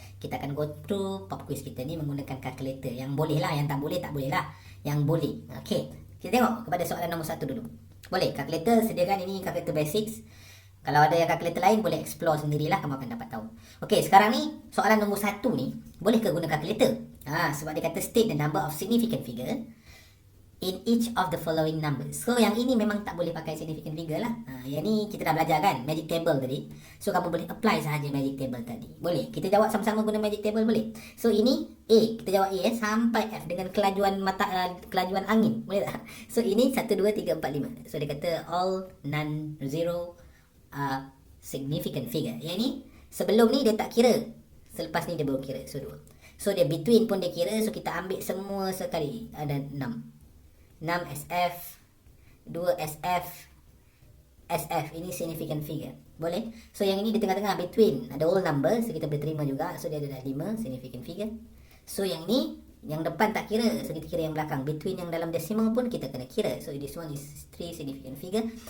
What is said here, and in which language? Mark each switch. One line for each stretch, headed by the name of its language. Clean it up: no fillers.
Malay: Kita akan
English: go through pop quiz
Malay: kita ni menggunakan kalkulator. Yang boleh lah, yang tak boleh lah. Yang boleh. Okay, kita tengok kepada soalan nombor 1 dulu. Boleh, kalkulator sediakan ini kalkulator basics. Kalau ada yang kalkulator lain, boleh explore sendirilah, kamu akan dapat tahu. Okey, sekarang ni, soalan nombor 1 ni, boleh ke guna kalkulator? Sebab dia kata
English: state the number of significant figure in each of the following numbers.
Malay: So, yang ini memang tak boleh pakai significant figure lah. Yang ni kita dah belajar kan, magic table tadi. So, kamu boleh apply sahaja magic table tadi. Boleh, kita jawab sama-sama guna magic table boleh. So, ini A, kita jawab A sampai F dengan kelajuan kelajuan angin. Boleh tak? So, ini 1, 2, 3, 4, 5. So, dia kata
English: all non-zero significant figure.
Malay: Yang ni sebelum ni dia tak kira, selepas ni dia baru kira. So 2. So dia between pun dia kira. So kita ambil semua sekali. Ada 6 SF, 2 SF ini significant figure. Boleh? So yang ini di tengah-tengah between, ada whole number. So kita boleh terima juga. So dia ada 5 significant figure. So yang ni, yang depan tak kira. So kita kira yang belakang. Between yang dalam decimal pun kita kena kira.
English: So this one is 3 significant figure.